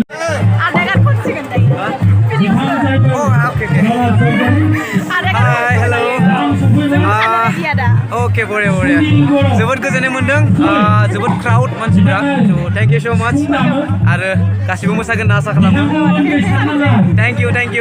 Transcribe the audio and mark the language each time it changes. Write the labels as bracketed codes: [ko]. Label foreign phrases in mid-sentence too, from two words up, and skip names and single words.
[brx] आदागार खनसिगोन दायो. बिथाङा जाहैबाय [en] Hi, hello. Okay, बरिया. [brx] जोबोद गोजोननाय मोनदों. जोबोद crowd मानसिफ्रा. [en] So thank you so much. [brx] आरो गासिबो मोसागोन होनना आसा खालामो. [en] Thank you.